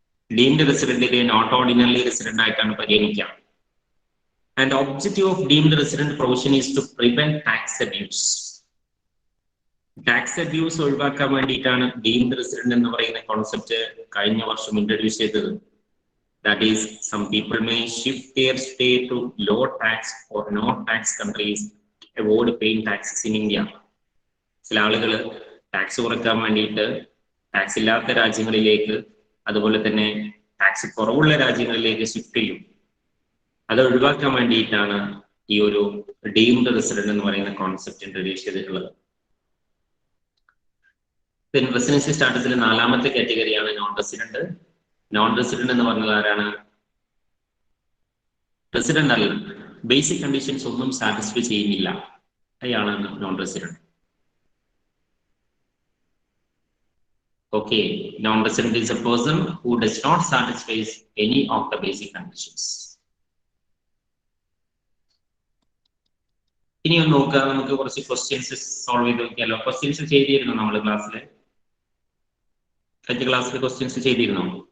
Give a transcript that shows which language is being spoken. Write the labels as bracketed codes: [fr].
[ml] Deemed റെസിഡന്റിനെ not ordinary resident ആയിട്ടാണ് പരിഗണിക്കുക. [en] And objective of deemed resident provision is to prevent tax abuse. [ml] Tax abuse ഒഴിവാക്കാൻ വേണ്ടിയിട്ടാണ് deemed resident എന്ന് പറയുന്ന concept കഴിഞ്ഞ വർഷം ഇൻട്രൊഡ്യൂസ് ചെയ്തത്. [en] That is, some people may shift their stay to low tax or no tax countries to avoid paying taxes in India. [ml] ചില ആളുകൾ tax കുറയ്ക്കാൻ വേണ്ടിയിട്ട് ടാക്സ് ഇല്ലാത്ത രാജ്യങ്ങളിലേക്ക്, അതുപോലെ തന്നെ ടാക്സ് കുറവുള്ള രാജ്യങ്ങളിലേക്ക് ഷിഫ്റ്റ് ചെയ്യും. അത് ഒഴിവാക്കാൻ വേണ്ടിയിട്ടാണ് ഈ ഒരു ഡീംഡ് റെസിഡന്റ് എന്ന് പറയുന്ന കോൺസെപ്റ്റ് ഇൻട്രൊഡ്യൂസ് ചെയ്തിട്ടുള്ളത്. റെസിഡൻസി സ്റ്റാറ്റസിലെ നാലാമത്തെ കാറ്റഗറിയാണ് നോൺ റെസിഡന്റ്. നോൺ റെസിഡന്റ് എന്ന് പറഞ്ഞത് ആരാണ്? റെസിഡന്റ് അല്ല, ബേസിക് കണ്ടീഷൻസ് ഒന്നും സാറ്റിസ്ഫൈ ചെയ്യുന്നില്ല, അയാളാണ് non resident. [en] Okay, non resident is a person who does not satisfy any of the basic conditions. [ml] ഇനി ഒന്ന് നോക്കുക, നമുക്ക് കുറച്ച് ക്വസ്റ്റ്യൻസ് സോൾവ് ചെയ്ത് നോക്കിയാലോ. ക്വസ്റ്റ്യൻസ് ചെയ്തിരുന്നു നമ്മൾ ക്ലാസ്സിൽ? കഴിഞ്ഞ ക്ലാസ്സിൽ ക്വസ്റ്റ്യൻസ് ചെയ്തിരുന്നോ?